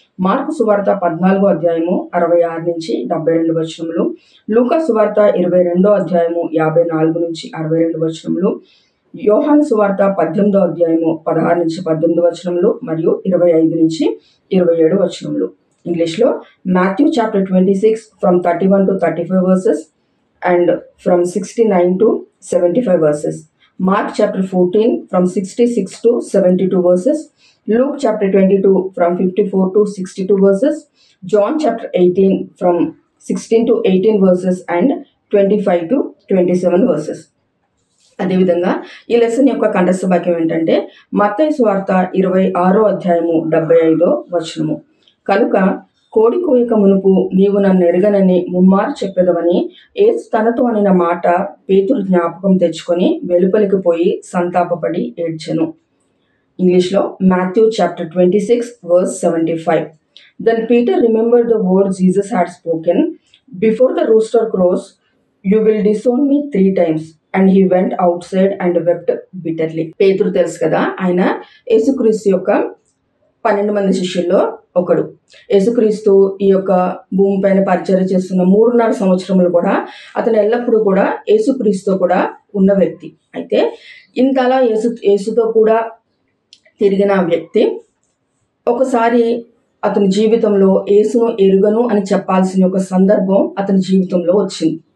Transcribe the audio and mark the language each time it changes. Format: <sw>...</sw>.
<te>Mark సువార్త 14వ అధ్యాయము 66 నుంచి 72 వచనములు. లూకా సువార్త 22వ అధ్యాయము 54 నుంచి 62 వచనములు. యోహాను సువార్త 18వ అధ్యాయము 16 నుంచి 18 వచనములు మరియు 25 నుంచి 27 వచనములు. ఇంగ్లీష్లో</te> <en>Matthew chapter 26 from 31 to 35 verses and from 69 to 75 verses. Mark chapter 14 from 66 to 72 verses. Luke chapter 22 from 54 to 62 verses. John chapter 18 from 16 to 18 verses and 25 to 27 verses.</en> <te>అదేవిధంగా ఈ లెసన్ యొక్క కంఠస్థ వాక్యం ఏంటంటే మత్తయి సువార్త 26వ అధ్యాయము 75వ వచనము. కనుక కోడి కూయక మునుపు నీవు నన్ను ఎరగనని ముమ్మారు చెప్పెదవని యేసు తనతో అనిన మాట పేతురు జ్ఞాపకం తెచ్చుకొని వెలుపలికి పోయి సంతాపపడి ఏడ్చెను. ఇంగ్లీష్లో</te> <en>Matthew chapter 26 verse 75. Then Peter remembered the words Jesus had spoken, before the rooster crows you will disown me 3 times. And he went outside and wept bitterly.</en> <te>పేతురు తెలుసు కదా, ఆయన యేసుక్రీస్తు యొక్క 12 మంది శిష్యుల్లో ఒకడు. యేసుక్రీస్తు ఈ యొక్క భూమి పైన పరిచర్య చేస్తున్న 3.5 సంవత్సరములు కూడా అతను ఎల్లప్పుడూ కూడా యేసుక్రీస్తు కూడా ఉన్న వ్యక్తి. అయితే ఇంతలా యేసుతో కూడా తిరిగిన వ్యక్తి ఒకసారి అతని జీవితంలో యేసును ఎరుగను అని చెప్పాల్సిన ఒక సందర్భం అతని జీవితంలో వచ్చింది.</te>